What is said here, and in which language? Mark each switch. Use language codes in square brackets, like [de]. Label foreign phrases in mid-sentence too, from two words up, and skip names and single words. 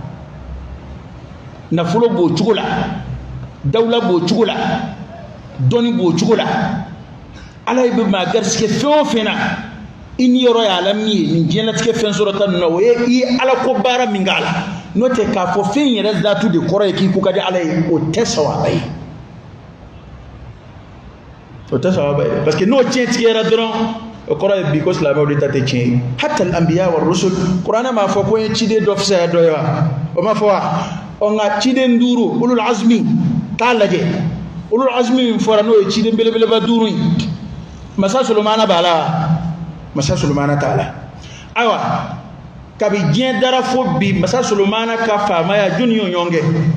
[bm] nafolo b'o cogo la dawula b'o cogo la dɔnni b'o cogo la ala ye bɛ maa garisɛgɛ fɛn o fɛn na i niyɔrɔ ye ala min ye nin diɲɛlatigɛ fɛn sɔrɔta ninnu na o ye i ye alako baara min k'a la n'o tɛ k'a fɔ fɛn yɛrɛ datu de kɔrɔ ye k'i ko ka di ala ye o tɛ sawaba ye o tɛ sawaba ye parce que n'o tiɲɛ tigɛra dɔrɔn o kɔrɔ ye bi ko silamɛw de ta tɛ tiɲɛ ye [ar] حتى الأنبياء والرسل [bm] kuranɛ m'a fɔ ko n ye ciden dɔ fisaya dɔ ye wa o ma fɔ wa ɔ nka ciden duuru [ar] أولو العزم [bm] k'a lajɛ [ar] أولو العزم [bm] min fɔra n'o ye ciden belebeleba duuru ye masa solomana b'a la masa solomana t'a la ayiwa kabi diɲɛ dara fo bi masa solomana ka faamaya jɔnni y'o ɲɔgɔn kɛ